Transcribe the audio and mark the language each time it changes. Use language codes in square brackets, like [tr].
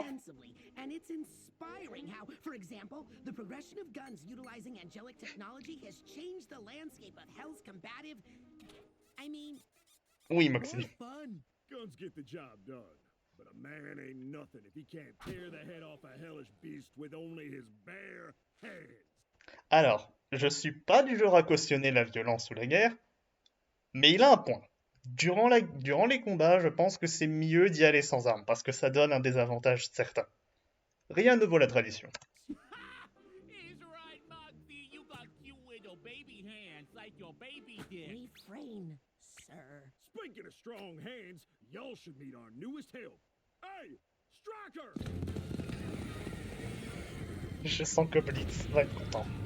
[en] extensively, and it's inspiring how, for example, the progression of guns utilizing angelic technology has changed the landscape of Hell's combative. I mean, [fr] Oui, [en] More Moxie. fun. Guns get the job done. But a man ain't nothing if he can't tear the head off a hellish beast with only his bare hands. [fr] Alors, je suis pas du genre à cautionner la violence ou la guerre, mais il a un point. Durant les combats, je pense que c'est mieux d'y aller sans armes, parce que ça donne un désavantage certain. Rien ne vaut la tradition. [en] He's right, Moxie. You got cute little baby hands like your baby did. refrain, sir. Speaking of strong hands, y'all should meet our newest help. Hey, Striker! [fr] Je sens que Blitz va être content.